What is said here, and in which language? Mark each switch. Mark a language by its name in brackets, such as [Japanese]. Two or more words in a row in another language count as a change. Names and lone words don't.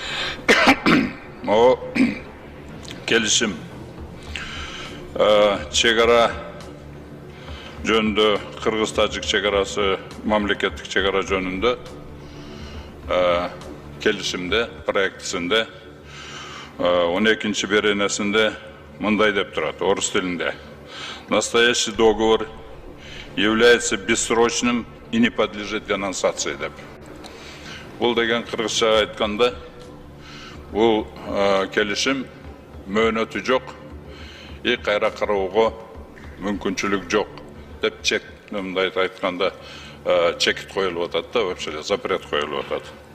[Kyrgyz] О келишим чегара жөнүндө, Кыргыз-Тажик чегарасы мамлекеттик чегара жөнүндө келишимде, проектисинде 12-ші беренесинде мындай деп турат, [Kazakh] орыс тилинде. [Russian] Настоящий договор является бессрочным и не подлежит денонсации деп. [Kyrgyz] Бул деген кыргызча айтканда, бул келишим мөөнөтү жок, кайра кароого мүмкүнчүлүк жок деп чек, мындай айтканда чекит коюлуп атат да, [Russian] вообще запрет [Kyrgyz] коюлуп атат.